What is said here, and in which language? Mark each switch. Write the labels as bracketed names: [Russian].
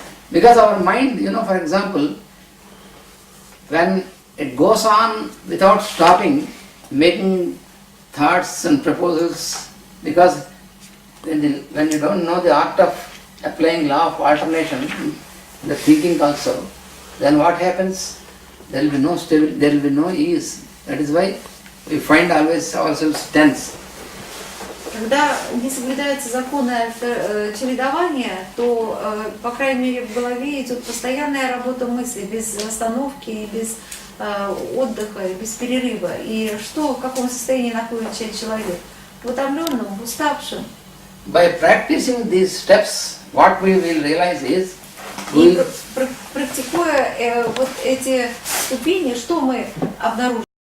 [English] Because our mind, for example, when it goes on without stopping, making thoughts and proposals, because when you don't know the art of applying law of alternation, the thinking also, then what happens? There will be no stability, there will be no ease. That is why we find always ourselves tense. [Russian] Когда не соблюдаются законы чередования, то, по крайней мере, в голове идет постоянная работа мысли, без остановки, без отдыха, без перерыва. И в каком состоянии находится человек? В утомленном, уставшем. [English] By practicing these steps, what we will realize is, [Russian] И практикуя вот эти ступени, что мы обнаружим?